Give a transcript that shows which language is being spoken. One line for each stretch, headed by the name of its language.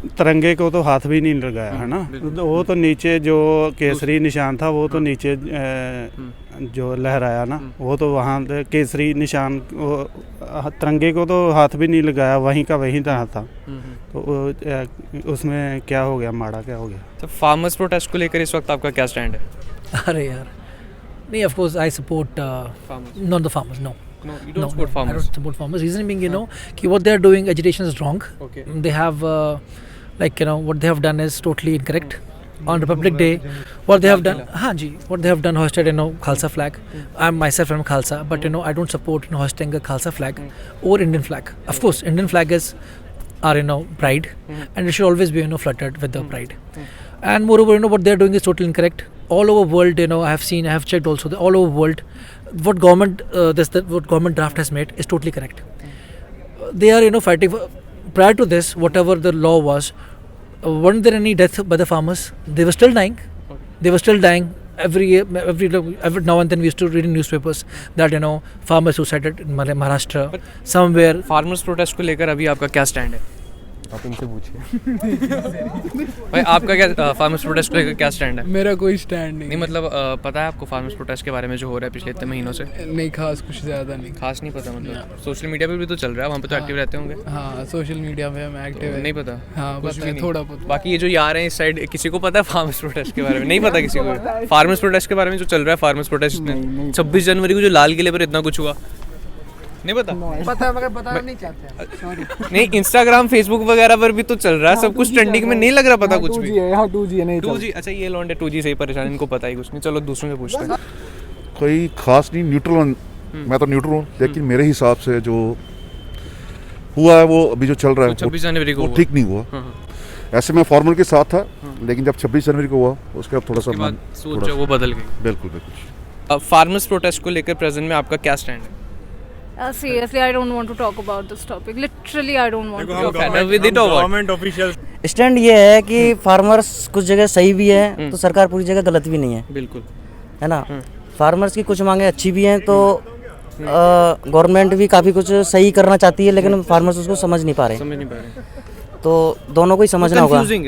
Hindi: नहीं, तिरंगे को तो हाथ भी नहीं लगाया है ना, वो तो नीचे जो केसरी निशान था वो तो नीचे जो लहराया ना, वो तो वहाँ केसरी निशान तिरंगे को तो हाथ भी नहीं लगाया, वहीं का वहीं रहा था। तो उसमें क्या हो गया, माड़ा क्या हो गया? तो फार्मर्स प्रोटेस्ट को लेकर इस वक्त आपका क्या स्टैंड है? अरे यार नहीं,
English: of course I support not the farmers, no. No, you don't support farmers. I don't support farmers. Reason being, कि what they are doing, agitation is wrong. Okay. They have what they have done is totally incorrect. On Republic Day, what they have done, what they have done, hoisted Khalsa flag. I myself am Khalsa, but I don't support hoisting a Khalsa flag or Indian flag. Of course, Indian flag is our pride, and it should always be fluttered with the pride. And moreover, what they are doing is totally incorrect. All over world, I have checked also. All over world, what government what government draft has made is totally correct. They are fighting for, prior to this, whatever the law was. Weren't there any death by the farmers? They were still dying. They were still dying every now and then we used to read in newspapers that farmers suicided in Maharashtra somewhere.
Hindi: Farmers protest को लेकर अभी आपका क्या stand है? आप इनसे पूछिए। भाई आपका क्या फार्मर्स प्रोटेस्ट को लेकर क्या स्टैंड है? मेरा कोई स्टैंड नहीं मतलब पता है आपको फार्मर्स प्रोटेस्ट के बारे में जो हो रहा है पिछले इतने महीनों से? नहीं खास, कुछ ज़्यादा नहीं। खास नहीं पता मतलब सोशल मीडिया पे भी तो चल रहा है, वहाँ पे तो एक्टिव रहते होंगे। हाँ, सोशल मीडिया पे मैं एक्टिव है। नहीं पता? हाँ, कुछ भी नहीं। थोड़ा बहुत। बाकी ये जो आ रहे हैं इस साइड, किसी को पता है फार्मर्स प्रोटेस्ट के बारे में? नहीं पता किसी को। फार्मर्स प्रोटेस्ट के बारे में जो चल रहा है, फार्मर्स प्रोटेस्ट में 26 जनवरी को जो लाल किले पर इतना कुछ हुआ, नहीं पता? पता मगर बताना नहीं चाहते। सॉरी। नहीं, इंस्टाग्राम फेसबुक वगैरह पर भी तो चल रहा है, सब कुछ ट्रेंडिंग में नहीं लग रहा पता कुछ भी। 2G है नहीं 2G, अच्छा ये लौंडे 2G से ही परेशान, इनको पता ही कुछ नहीं। चलो दूसरों से पूछते हैं। कोई खास नहीं, न्यूट्रल मैं तो न्यूट्रल हूँ, लेकिन मेरे हिसाब से जो हुआ है वो अभी जो चल रहा है 26 जनवरी को वो ठीक नहीं हुआ। ऐसे मैं फॉर्मल के साथ था, लेकिन जब 26 जनवरी को हुआ उसके बाद थोड़ा सा सोच जो वो बदल गई। बिल्कुल बिल्कुल। फार्मर्स प्रोटेस्ट को लेकर प्रेजेंट में आपका क्या स्टैंड है?
English: Seriously, I don't want to talk about this topic. Literally, I don't want to. Government official
Hindi: stand ये है कि फार्मर्स कुछ जगह सही भी है तो सरकार पूरी जगह गलत भी नहीं है, बिल्कुल है ना। फार्मर्स की कुछ मांगे अच्छी भी हैं तो गवर्नमेंट भी काफ़ी कुछ सही करना चाहती है, लेकिन फार्मर्स उसको समझ नहीं पा रहे। तो दोनों को ही समझना होगा।